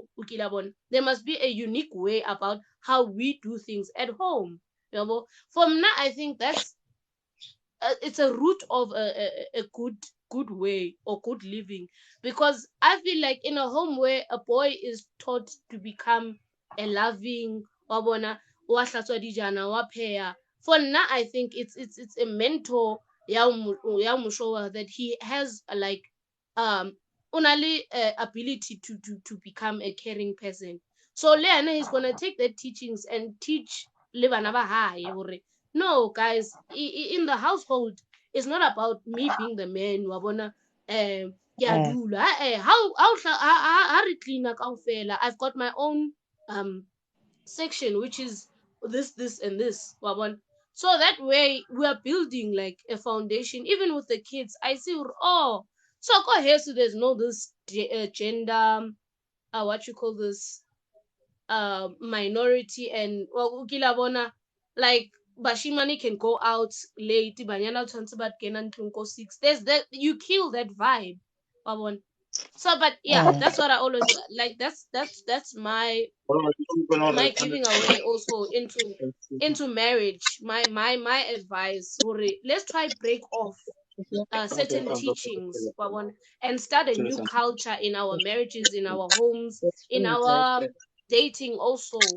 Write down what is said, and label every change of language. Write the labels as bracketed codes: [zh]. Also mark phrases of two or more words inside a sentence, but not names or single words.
[en] There must be a unique way about how we do things at home. From now, I think that's it's a root of a good way or good living, because I feel like in a home where a boy is taught to become a loving [st] wabona wa hlatswa dijana wa pheya, [en] for now I think it's a mentor ya mo show that he has like only ability to become a caring person. So Leana is gonna take the teachings and teach [st] le bana ba hae hore [en] no, guys, in the household, it's not about me being the man. [st] Wabona, how re cleaner kaofela. [en] I've got my own section, which is this, and this. [st] Wabona. [en] So that way, we are building like a foundation. Even with the kids, I see, oh, so go ahead. So there's no this gender, what you call this, minority, and well, ukilabona, like bashimani can go out late, [st] banyana tshwantse ba kena ntlong ko 6. [en] There's that, you kill that vibe. [st] Wabona. [en] So, but yeah, that's what I always like. That's my giving away also into marriage. My advice, let's try break off certain teachings, and start a new culture in our marriages, in our homes, in our dating also.